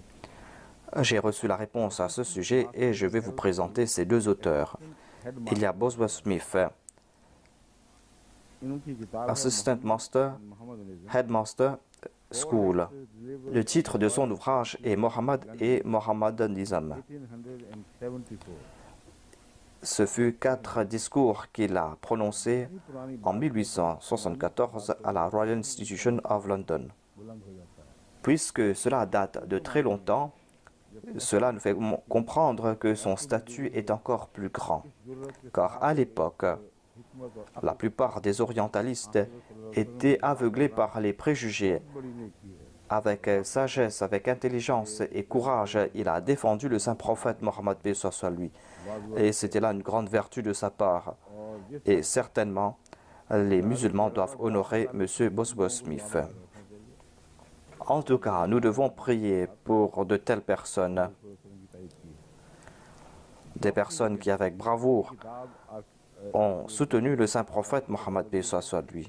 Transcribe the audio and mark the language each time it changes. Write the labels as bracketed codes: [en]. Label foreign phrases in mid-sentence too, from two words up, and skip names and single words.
[fr] J'ai reçu la réponse à ce sujet et je vais vous présenter ces 2 auteurs. Il y a Boswell Smith, [ur] ان کی کتاب ہے [en] Assistant Master, मोहम्मद निज़ाम। Headmaster School. [fr] Le titre de son ouvrage est Mohammed et Mohammed Nizam. 1874 Ce fut 4 discours qu'il a prononcés en 1874 à la Royal Institution of London. [ur] بلند ہو جاتا ہے. [fr] Puisque cela date de très longtemps, cela nous fait comprendre que son statut est encore plus grand. Car à l'époque, [ur] حکمت اور [fr] la plupart des orientalistes étaient aveuglés par les préjugés [ur] بڑی نیکی ہے [fr] avec sagesse, avec intelligence et courage, il a défendu le saint prophète Mohammed paix soit sur lui. Et c'était là une grande vertu de sa part. Et certainement, les musulmans doivent honorer M. Boswell Smith. En tout cas, nous devons prier pour de telles personnes, des personnes qui, avec bravoure, ont soutenu le saint prophète Mohammed paix soit sur lui.